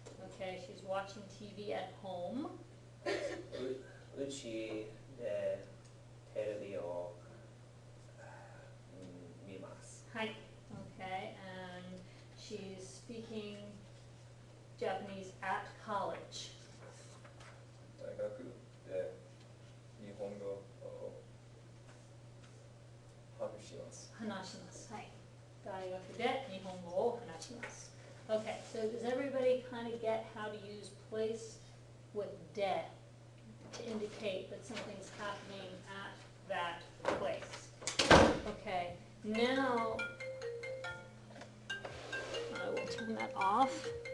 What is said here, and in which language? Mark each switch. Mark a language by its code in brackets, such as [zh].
[en] Okay, she's watching TV at home. [ja] うちでテレビを見ます。 [en] Hi. Okay, and she's speaking Japanese at college. [ja] 大学で日本語を話します。話します.Hi. 大学で日本語を話します. [en] Okay, so does everybody kind of get how to use place with de to indicate that something's happening at that place? Okay, now I will turn that off.